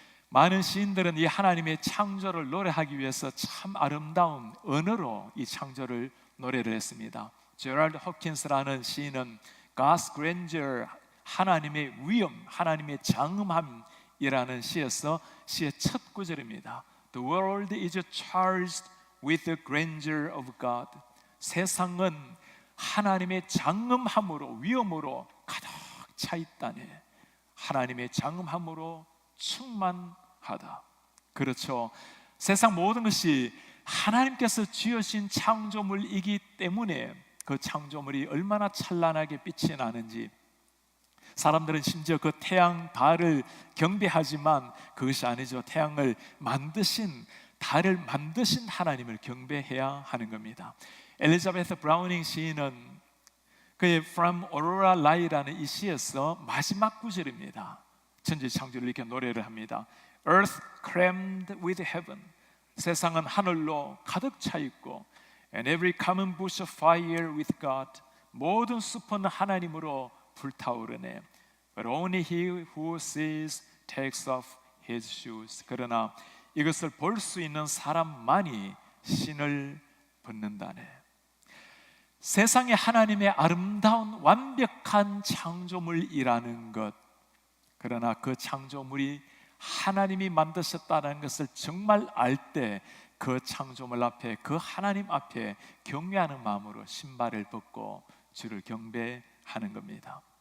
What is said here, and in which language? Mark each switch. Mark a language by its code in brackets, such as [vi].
[ko] 많은 시인들은 이 하나님의 창조를 노래하기 위해서 참 아름다운 언어로 이 창조를 노래를 했습니다. 제럴드 호킨스라는 시인은 God's grandeur, 하나님의 위엄, 하나님의 장엄함이라는 시에서 시의 첫 구절입니다. [en] The world is charged with the grandeur of God. [ko] 세상은 하나님의 장엄함으로, 위엄으로 가득 차 있다네. 하나님의 장엄함으로 충만하다. 그렇죠. 세상 모든 것이 하나님께서 지으신 창조물이기 때문에 그 창조물이 얼마나 찬란하게 빛이 나는지, 사람들은 심지어 그 태양, 달을 경배하지만 그것이 아니죠. 태양을 만드신, 달을 만드신 하나님을 경배해야 하는 겁니다. 엘리자베스 브라우닝 시인은 그의 From Aurora Ligh라는 이 시에서 마지막 구절입니다. 천지 창조를 이렇게 노래를 합니다. [en] Earth crammed with heaven. [ko] 세상은 하늘로 가득 차 있고 [en] And every common bush of fire with God. [ko] 모든 숲은 하나님으로 불타오르네. [en] But only he who sees takes off his shoes. [ko] 그러나 이것을 볼 수 있는 사람만이 신을 벗는다네. 세상에 하나님의 아름다운 완벽한 창조물이라는 것, 그러나 그 창조물이 하나님이 만드셨다는 것을 정말 알 때 그 창조물 앞에, 그 하나님 앞에 경외하는 마음으로 신발을 벗고 주를 경배하는 겁니다.